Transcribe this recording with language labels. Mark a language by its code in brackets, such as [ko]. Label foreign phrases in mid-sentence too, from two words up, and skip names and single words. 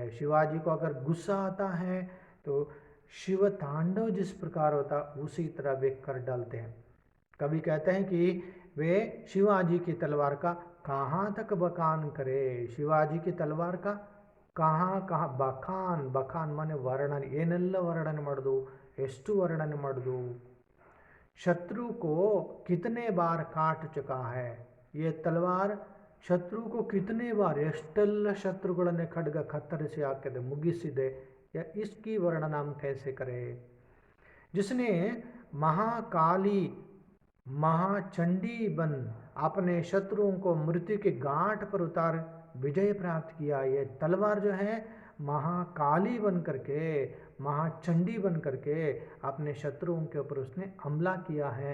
[hi] शिवाजी को अगर गुस्सा आता है तो शिव तांडव जिस प्रकार होता उसी तरह वे कर डालते हैं। कभी कहते हैं कि वे शिवाजी की तलवार का कहाँ तक बखान करे, शिवाजी की तलवार का कहाँ कहाँ बखान माने [kn] ವರ್ಣನೆ, ಏನೆಲ್ಲ ವರ್ಣನೆ ಮಾಡೋದು, ಎಷ್ಟು ವರ್ಣನೆ ಮಾಡೋದು। [hi] शत्रु को कितने बार काट चुका है। ये तलवार ಶತ್ರು को कितने बार [kn] ಎಷ್ಟೆಲ್ಲ ಶತ್ರುಗಳನ್ನೇ ಖಡ್ಗ ಕತ್ತರಿಸಿ ಹಾಕಿದೆ ಮುಗಿಸಿದೆ [hi] या इसकी वर्णन हम कैसे करें। जिसने महाकाली महाचंडी बन अपने शत्रुओं को मृत्यु के घाट पर उतार विजय प्राप्त किया। ये तलवार जो है महाकाली बन करके महाचंडी बन करके अपने शत्रुओं के ऊपर उसने हमला किया है।